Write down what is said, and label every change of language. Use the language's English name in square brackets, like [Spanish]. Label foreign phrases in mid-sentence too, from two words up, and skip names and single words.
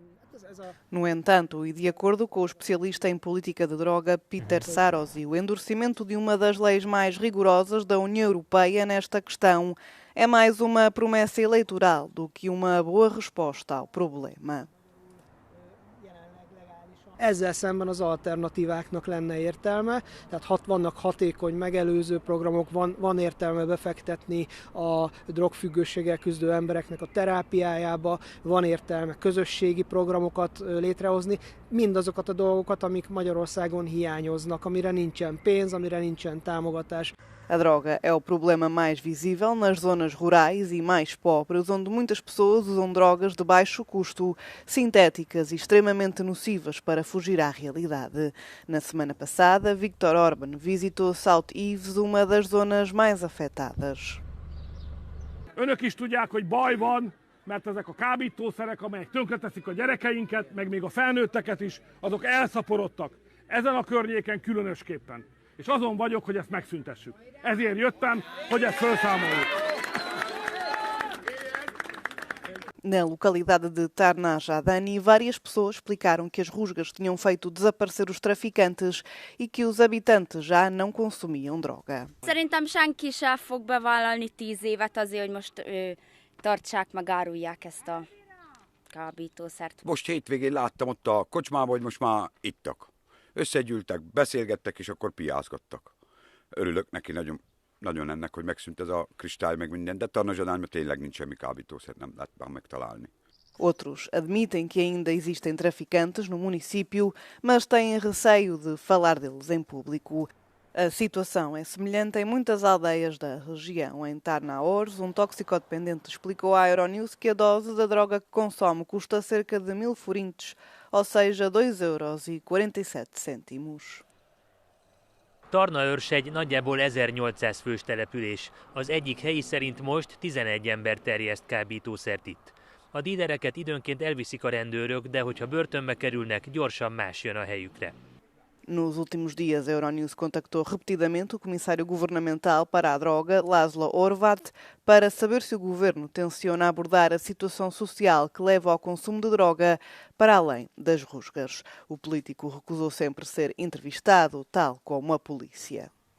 [Portuguese] No entanto, e de acordo com o especialista em política de droga Peter Sarosi, o endurecimento de uma das leis mais rigorosas da União Europeia nesta questão é mais uma promessa eleitoral do que uma boa resposta ao problema. [Hungarian] Ezzel szemben az alternatíváknak lenne értelme, tehát vannak hatékony megelőző programok, van értelme befektetni a drogfüggőséggel küzdő embereknek a terápiájába, van értelme közösségi programokat létrehozni, mindazokat a dolgokat, amik Magyarországon hiányoznak, amire nincsen pénz, amire nincsen támogatás. [Portuguese] A droga é o problema mais visível nas zonas rurais e mais pobres, onde muitas pessoas usam drogas de baixo custo, sintéticas e extremamente nocivas para fugir à realidade. Na semana passada, Viktor Orbán visitou South Eves, uma das zonas mais afetadas. [Hungarian] Önök is tudják, hogy baj van, mert ezek a kábítószerek, amelyek tönkreteszik a gyerekeinket, meg még a felnőtteket is, azok elszaporodtak. Ezen a környéken különösképpen. És azon vagyok, hogy ezt megszüntessük. Ezért jöttem, hogy ezt felszámoljuk. [Portuguese] Na localidade de Tarnajadani, várias pessoas explicaram que as rusgas tinham feito desaparecer os traficantes e que os habitantes já não consumiam droga. [Hungarian] Szerintem senki sem fog bevállalni 10 évet azért, hogy most tartsák, meg árulják ezt a kábítószert. Most hétvégén láttam ott a kocsmában, hogy most már ittak. Összegyűltek, beszélgettek, és akkor piázgattak. Örülök neki nagyon ennek, hogy megszűnt ez a kristály, meg minden, de Tarnajadányban tényleg nincs semmi kábítószer, nem lehet már megtalálni. [Portuguese] Outros admitem que ainda existem traficantes no município, mas têm receio de falar deles em público. A situação é semelhante em muitas aldeias da região. Em Tarnaores, toxicodependente explicou à Euronews que a dose da droga que consome custa cerca de 1000 forintos, ou seja, 2,47 €. [Hungarian] Tarnaőrs egy nagyjából 1800 fős település. Az egyik helyi szerint most 11 ember terjeszt kábítószert itt. A dílereket időnként elviszik a rendőrök, de hogyha börtönbe kerülnek, gyorsan más jön a helyükre. [Portuguese] Nos últimos dias, a Euronews contactou repetidamente o comissário governamental para a droga, Laszlo Horváth, para saber se o governo tenciona abordar a situação social que leva ao consumo de droga para além das rusgas. O político recusou sempre ser entrevistado, tal como a polícia.